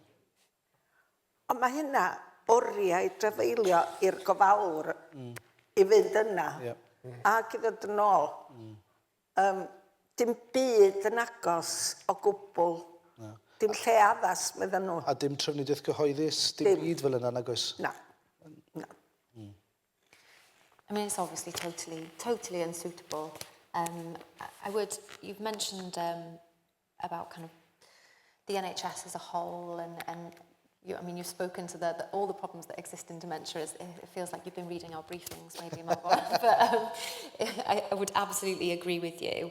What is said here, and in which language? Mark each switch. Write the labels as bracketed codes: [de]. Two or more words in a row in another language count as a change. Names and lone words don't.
[cy] Ond mae hynna oriau drafeilio i'r gofalwr i fynd yna, ac i ddod yn ôl. Dim byd yn agos o gwbl. Dim lle addas, medden nhw. A dim trafnidiaeth gyhoeddus, dim byd fel yna nag oes? Na. [en] I mean, it's obviously totally unsuitable. You've mentioned about kind of the NHS as a whole, and you've spoken to all the problems that exist in dementia. It feels like you've been reading our briefings, maybe, Mabon. But I would absolutely agree with you.